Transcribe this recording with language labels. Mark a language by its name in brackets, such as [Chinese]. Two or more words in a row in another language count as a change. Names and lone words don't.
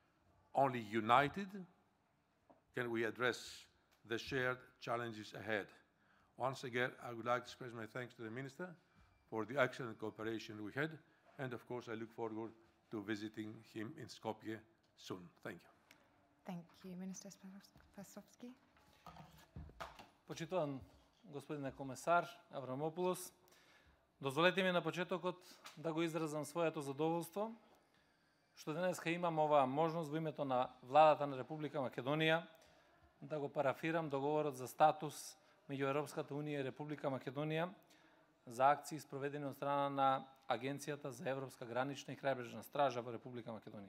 [English] Only united can we address the shared challenges ahead. Once again, I would like to express my thanks to the Minister for the excellent cooperation we had, and of course I look forward to visiting him in Skopje soon. Thank you. Thank you, Minister Spasovski. [Macedonian] Почитуван господине комесар Аврамопулос, дозволете ми на почетокот да го изразам своето задоволство што денеска имам оваа можност во името на Владата на Република Македонија да го парафирам договорот за статус меѓу Европската унија и Република Македонија за акции спроведени од страна на Агенцијата за Европска гранична и крајбрежна стража во Република Македонија.